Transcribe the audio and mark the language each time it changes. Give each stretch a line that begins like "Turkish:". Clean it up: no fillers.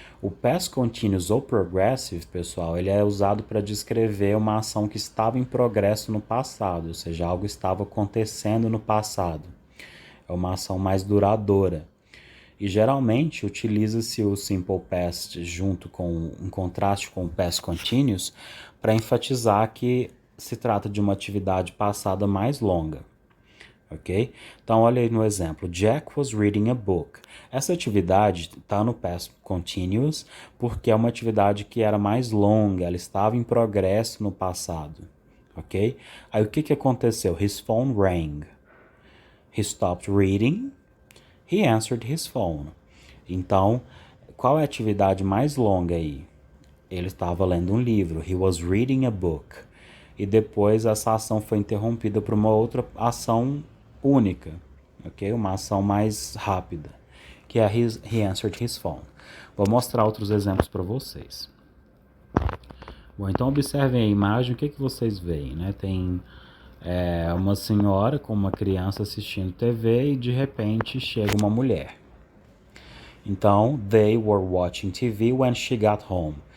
Portuguese: O Past Continuous ou Progressive, pessoal, ele é usado para descrever uma ação que estava em progresso no passado, ou seja, algo estava acontecendo no passado. É uma ação mais duradoura. E geralmente utiliza-se o Simple Past em contraste com o Past Continuous para enfatizar que se trata de uma atividade passada mais longa, ok? Então olha aí no exemplo,
English: Jack was reading a book.
Portuguese: Essa atividade está no Past Continuous porque é uma atividade que era mais longa, ela estava em progresso no passado, ok? Aí o que aconteceu?
English: His phone rang. He stopped reading. He answered his phone.
Portuguese: Então, qual é a atividade mais longa aí? Ele estava lendo um livro.
English: He was reading a book.
Portuguese: E depois essa ação foi interrompida por uma outra ação única, ok? Uma ação mais rápida, que é
English: he answered his phone.
Portuguese: Vou mostrar outros exemplos para vocês. Bom, então observem a imagem, o que vocês veem, né? Tem uma senhora com uma criança assistindo TV e de repente chega uma mulher. Então,
English: they were watching TV when she got home.